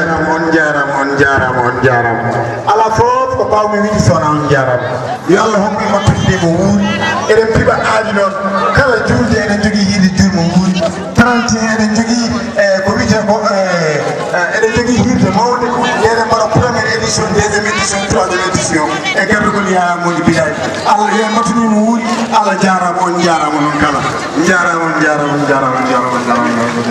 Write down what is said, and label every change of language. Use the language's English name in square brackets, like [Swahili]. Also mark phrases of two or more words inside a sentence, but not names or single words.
[Fula] On jarama, on jarama, on jarama. Ala fof ko mbawmi wiide sowona on jarama. Yo Allah hokku en wakkatide mo wuuri. Eɗen piɓa aadi noon. Kala julde eɗen jogui yiide julmo wuuri. Trente et un eɗen jogii, e, ko wiyetee ko, e, e, eɗen jogii hiirde mawde. Nde eɗen mbaɗa [French] premiére édition, deuxiéme édition, troisiéme édition. [Fula] E garɗugol Yaya Modou Bilal. Allah yo mbattu ni mo wuuri. Allah jaaraama, on jaaraama noon kala. Jaaraama, on jaaraama, on jaaraama, on jaaraama, on jaaraama.